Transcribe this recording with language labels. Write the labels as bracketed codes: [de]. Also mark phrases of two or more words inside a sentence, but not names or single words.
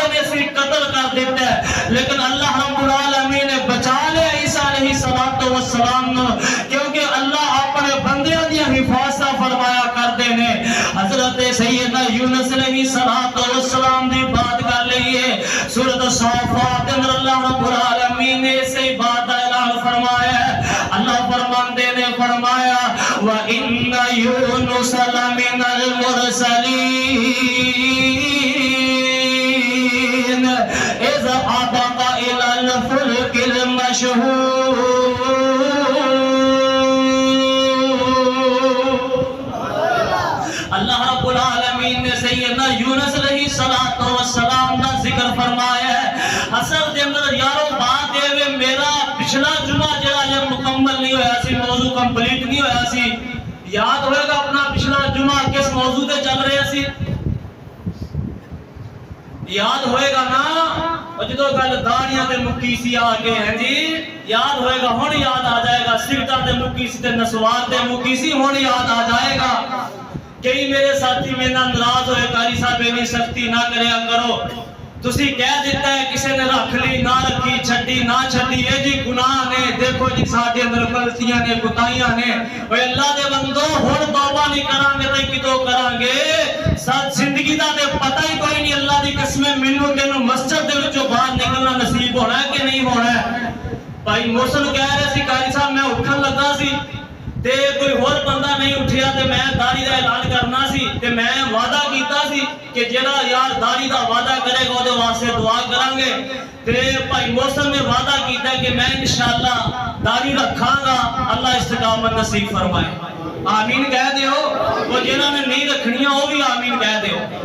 [pa] نے سی قتل کر دیتا ہے لیکن اللہ [ar] رب العالمین [pa] نے بچا لیا عیسیٰ [ar] علیہ السلام [pa] نو کیونکہ اللہ اپنے بندیاں دیا حفاظت فرمایا کر دینے حضرت سیدنا یونس علیہ السلام دی بات کر لئیے سورۃ الصافات اندر اللہ [ar] رب العالمین [pa] نے سے بات اعلان فرمایا ہے اللہ فرماندے نے فرمایا [ar] وَإِنَّ يُونُسَ لَمِنَ الْمُرْسَلِينَ إِذْ أَبَقَ إِلَى الْفُلْكِ الْمَشْحُونِ [pa] اللہ رب العالمین نے سیدنا یونس [ar] علیہ السلام [pa] کا ذکر فرمایا ہے اصل دے اندر یارو بات ہے میرا پچھلا جمعہ جڑا یہ مکمل نہیں ہویا سی موضوع کمپلیٹ نہیں ہویا سی یاد ہوئے گا اپنا پچھلا جمعہ کس موضوع تے چل رہے سی یاد ہوئے گا نا جدو گل داڑیاں تے مکی سی آگے ہیں جی یاد ہوئے گا ہون یاد آ جائے گا سرٹا تے مکی سی تے نسوار تے مکی سی ہون یاد آ جائے گا کئی میرے ساتھی میں نہ ناراض ہوئے قاری صاحب اتنی سختی نہ کریا کرو تسی کہہ دیتا ہے کسی نے رکھ لی نہ رکھی چھٹی نہ چھٹی یہ جی گناہ نے دیکھو جی ساڈے اندر غلطیاں نے کوتاہیاں نے اوے اللہ دے بندو ہن توبہ نہیں کران گے تے کدوں کران گے ساتھ زندگی دا تے پتہ ہی کوئی نہیں اللہ دی قسم مینوں تینوں مسجد دے وچوں باہر نکلنا نصیب ہونا ہے کہ نہیں ہونا ہے بھائی محسن کہہ رہے سی قاری صاحب میں اٹھن لگا سی تے کوئی اور بندہ نہیں اٹھیا تے میں داڑھی دا اعلان کرنا سی تے میں وعدہ کیتا سی کہ جڑا یار داڑھی دا وعدہ کرے گا اودے واسطے دعا کران گے تے بھائی محسن نے وعدہ کیتا کہ میں انشاءاللہ داڑھی رکھاں گا اللہ استقامت نصیب فرمائے آمین کہہ دیو وہ جنہاں نے نہیں رکھنیاں وہ بھی آمین کہہ دیو